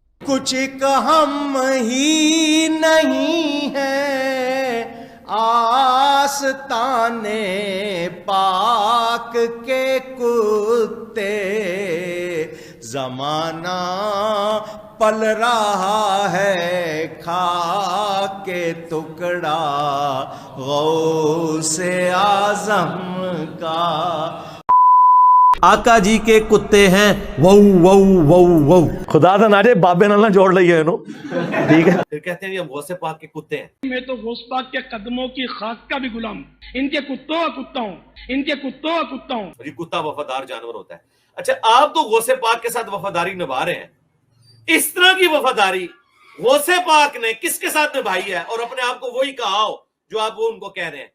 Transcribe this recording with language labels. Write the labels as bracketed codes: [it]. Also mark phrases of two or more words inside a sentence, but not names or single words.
[ur] کچھ کہم ہی نہیں ہے آستانے پاک کے کتے، زمانہ پل رہا ہے کھا کے ٹکڑا غوث اعظم کا. آقا جی کے کتے ہیں وو وو وو وو. [pa] خدا دا ناجے بابے نالا جوڑ لئیے انہوں ٹھیک ہے. [ur] پھر کہتے ہیں یہ غوث پاک کے کتے ہیں. میں تو غوث پاک کے قدموں کی خاک کا بھی غلام ہوں، ان کے کتوں کا کتا ہوں، ان کے کتوں کا کتا ہوں. یہ کتا وفادار جانور ہوتا ہے. اچھا آپ تو غوث پاک کے ساتھ وفاداری نبھا رہے ہیں، اس طرح کی وفاداری غوث پاک نے کس کے ساتھ نبھائی ہے اور اپنے آپ کو وہی کہا ہو جو آپ وہ ان کو کہہ رہے ہیں؟